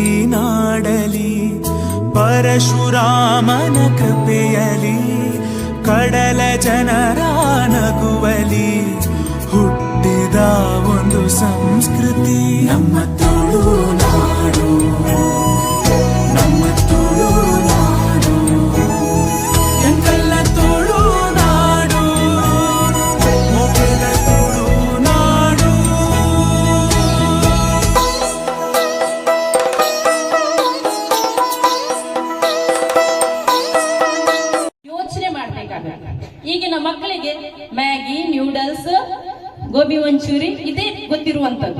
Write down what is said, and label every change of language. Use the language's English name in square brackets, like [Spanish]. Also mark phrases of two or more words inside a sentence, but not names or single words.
[Kannada] ನಾಡಲಿ, ಪರಶುರಾಮನ ಕೃಪೆಯಲಿ ಕಡಲ ಜನರ ನಗುವಲಿ ಹುಟ್ಟಿದ ಒಂದು ಸಂಸ್ಕೃತಿ ನಮ್ಮ ತುಳುನಾಡು, ನಮ್ಮ ತುಳುನಾಡು, ಎಂತೆಲ್ಲ ತುಳುನಾಡು, ಮೊಗೆದ ತುಳುನಾಡು. ಯೋಚನೆ ಮಾಡ್ಬೇಕಾಗುತ್ತೆ. ಈಗಿನ ಮಕ್ಕಳಿಗೆ ಮ್ಯಾಗಿ, ನ್ಯೂಡಲ್ಸ್, ಗೋಬಿ ಮಂಚೂರಿ ಇದೇ ಗೊತ್ತಿರುವಂತದ್ದು.